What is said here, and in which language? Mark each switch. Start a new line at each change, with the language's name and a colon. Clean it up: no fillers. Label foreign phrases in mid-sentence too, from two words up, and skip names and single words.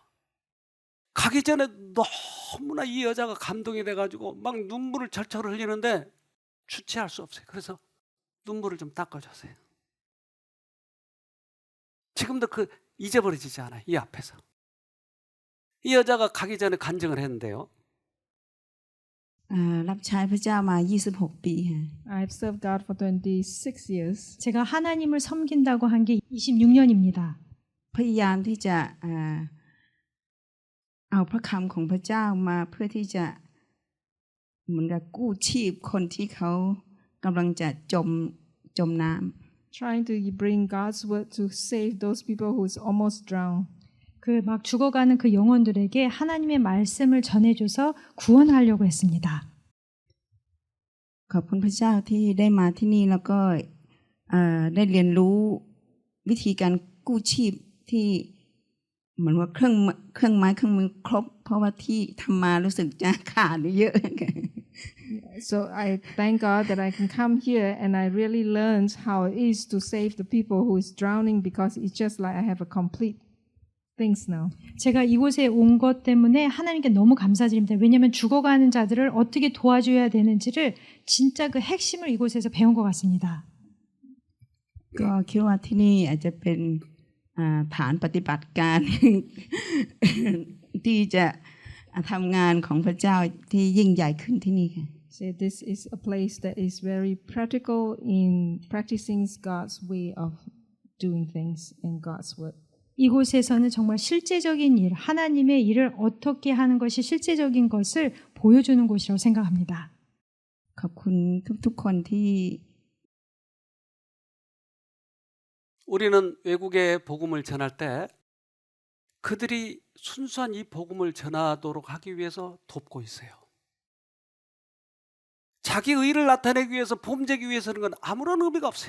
Korean: 가기 전에 너무나 이 여자가 감동이 돼가지고 막 눈물을 철철 흘리는데 주체할 수 없어요. 그래서 눈물을 좀 닦아줬어요. 지금도 그 잊어버리지 않아요. 이 앞에서. 이 여자가 가기 전에 간증을 했는데요.
Thai: รับใช้พระเจ้ามา 26 ปีค่ะ
English: I've served God for 26 years.
Korean: 제가 하나님을 섬긴다고 한 게 26년입니다.
Thai: พยายามที่จะเอาพระคำของพระเจ้ามาเพื่อที่จะเหมือนกับกู้ชีพคนที่เขากำลังจะจมน้ำ
English: Trying to bring God's word to save those people who's almost drowned.
Korean: 그 막 죽어가는 그 영혼들에게 하나님의 말씀을 전해줘서 구원하려고 했습니다.
Thai: ขอบคุณพระเจ้าที่ได้มาที่นี่แล้วก็ได้เรียนรู้วิธีการกู้ชีพที่เหมือนว่าเครื่องไม้เครื่องมือครบเพราะว่าที่ทำมารู้สึกจะขาดเยอะ
English: So I thank God that I can come here and I really learned how it is to save the people who is drowning because it's just like I have a complete things now.
Korean: 제가 이곳에 온 것 때문에 하나님께 너무 감사드립니다. 왜냐하면 죽어가는 자들을 어떻게 도와줘야 되는지를 진짜 그 핵심을 이곳에서 배운 것 같습니다.
Thai: ก็คิดว่าที่นี่อาจจะเป็นฐานปฏิบัติการ ที่จะทำงานของพระเจ้าที่ยิ่งใหญ่ขึ้นที่นี่ค่ะ
English: So this is a place that is very practical in practicing God's way of doing things in God's word.
Korean: 이곳에서는 정말 실제적인 일, 하나님의 일을 어떻게 하는 것이 실제적인 것을 보여주는 곳이라고 생각합니다.
Thai: ขอบคุณทุกๆคนที่
Korean: 우리는 외국에 복음을 전할 때 그들이 순수한 이 복음을 전하도록 하기 위해서 돕고 있어요. 자기 의를 나타내기 위해서 범죄기 위해서는 건 아무런 의미가 없어요.